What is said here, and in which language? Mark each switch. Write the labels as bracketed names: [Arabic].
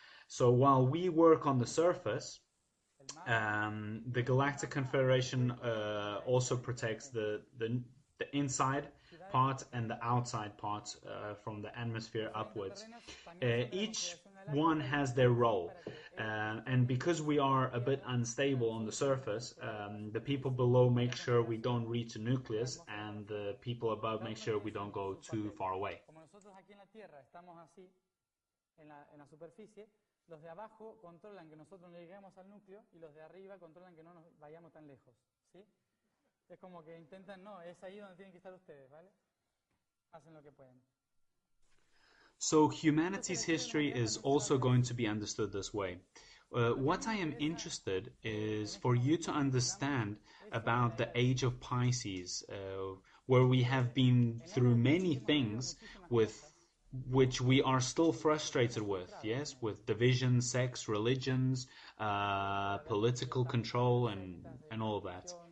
[English] So while we work on the surface, the Galactic Confederation also protects the inside part and the outside part from the atmosphere upwards. Each one has their role, and because we are a bit unstable on the surface, the people below make sure we don't reach the nucleus, and the people above make sure we don't go too far away. [Spanish] En la superficie, los de abajo controlan que nosotros no lleguemos al núcleo y los de arriba controlan que no nos vayamos tan lejos, ¿sí? Es como que intentan, no, es ahí donde tienen que estar ustedes, ¿vale? Hacen lo que pueden. [English] So humanity's history is also going to be understood this way. What I am interested is for you to understand about the age of Pisces, where we have been through many things with which we are still frustrated with, yes, with division, sex, religions, political control, and all that.